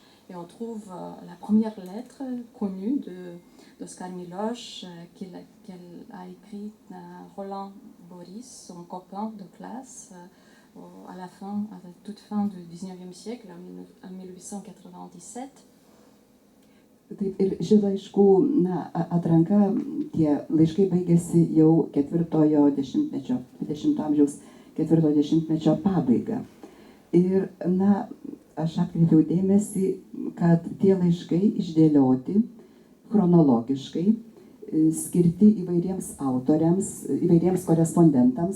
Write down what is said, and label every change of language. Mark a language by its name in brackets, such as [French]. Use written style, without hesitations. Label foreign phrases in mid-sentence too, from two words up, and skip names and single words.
[French] Et on trouve la première lettre connue d'Oskar Miloš qu'elle a écrite à Roland Boris, son copain de classe, à la toute fin du XIXe siècle, en 1897. [Lithuanian] Taip, ir ši laiškų atranka, tie laiškai baigėsi jau 20 amžiaus 40-mečio pabaigą. Ir, aš atkreipiau dėmesį, kad tie laiškai išdėlioti chronologiškai, skirti įvairiems autoriams, įvairiems korespondentams.